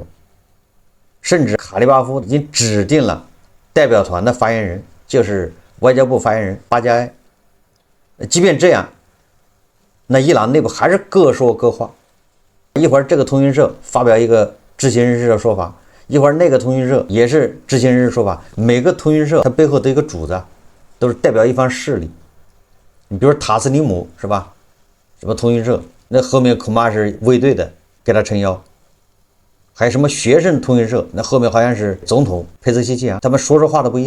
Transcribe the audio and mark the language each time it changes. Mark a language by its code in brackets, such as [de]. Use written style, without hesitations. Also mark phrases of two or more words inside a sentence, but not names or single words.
[zh] 甚至卡利巴夫已經指定了代表團的發言人，就是外交部发言人巴加埃。即便这樣，那伊朗內部還是各說各話。一會兒這個通訊社發表一個知情人士的說法，一會兒那個通訊社也是知情人士說法。每個通讯社它背後都有一個主子，都是代表一方勢力。你比如塔斯尼姆是吧？什麼通讯社，那後面恐怕是衛隊的給他撐腰。還有什麼學生通讯社，那後面好像是總統佩斯希奇啊，他們說話都不一樣。